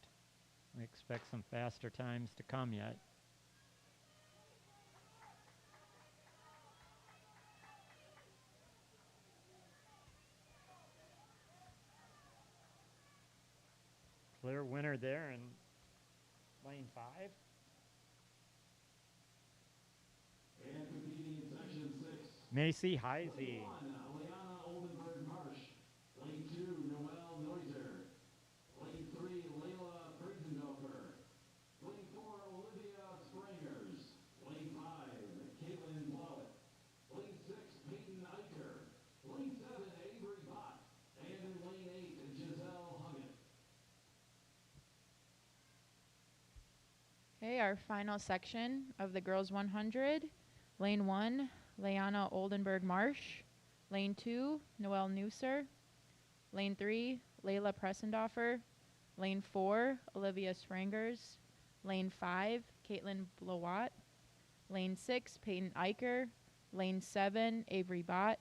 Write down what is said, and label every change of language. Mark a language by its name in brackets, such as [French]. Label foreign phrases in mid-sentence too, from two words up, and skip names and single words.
[English] We expect some faster times to come yet. Clear winner there in lane 5. And competing in section 6. Macy Heisey. Lane 1, Liana Oldenburg Marsh. Lane 2, Noelle Neuser. Lane 3, Layla Freisendorfer. Lane 4, Olivia Sprangers. Lane 5, Caitlin Blowett. Lane 6, Peyton Eicher. Lane 7, Avery Bott. And in lane 8, Giselle Huggett. Okay, our final section of the girls 100. Lane 1, Leanna Oldenburg Marsh. Lane 2, Noelle Neuser. Lane 3, Layla Pressendorfer. Lane 4, Olivia Sprangers. Lane 5, Caitlin Blowat. Lane 6, Peyton Eicher. Lane 7, Avery Bott.